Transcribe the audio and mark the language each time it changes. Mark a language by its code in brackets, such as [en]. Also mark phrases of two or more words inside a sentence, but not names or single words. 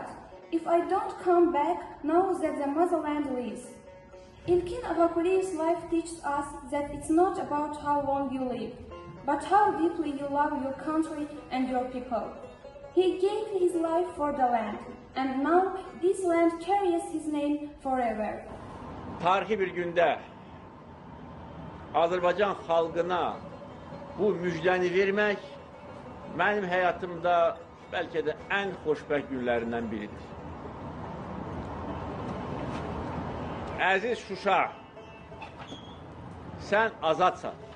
[en] If I don't come back, know that the motherland lives." İlkin Ağaqulliyev's life teaches us that it's not about how long you live, but how deeply you love your country and your people. He gave his life for the land, and now this land carries his name forever. [az] Tarihi bir gündə Azərbaycan xalqına bu müjdəni vermək mənim həyatımda bəlkə də ən xoşbəxt günlərindən biridir. Əziz Şuşa, sən azadsan.